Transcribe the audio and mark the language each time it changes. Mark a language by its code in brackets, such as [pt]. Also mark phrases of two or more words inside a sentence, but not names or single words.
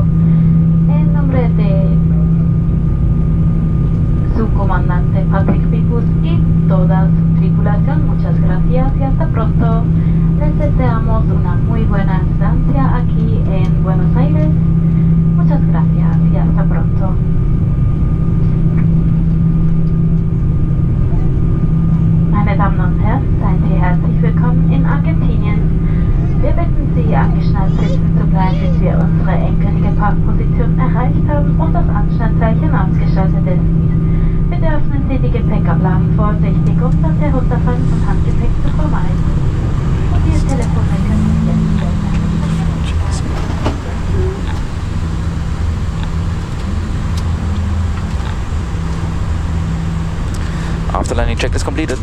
[es] En nombre de su comandante Patrick Picus y toda su tripulación, muchas gracias y hasta pronto. Les deseamos una muy buena estancia aquí en Buenos Aires. Muchas gracias y hasta pronto. [de] Meine Damen und Herren, seien Sie herzlich willkommen in Argentinien. Wir bitten Sie, angeschnallt sitzen zu bleiben, bis wir unsere endgültige Parkposition erreicht haben und das Anschnallzeichen ausgeschaltet ist. Bitte öffnen Sie die Gepäckablagen vorsichtig, um das Herunterfallen von Handgepäck zu vermeiden. Und Ihr Telefon können Sie jetzt stellen. [en] After landing check is completed.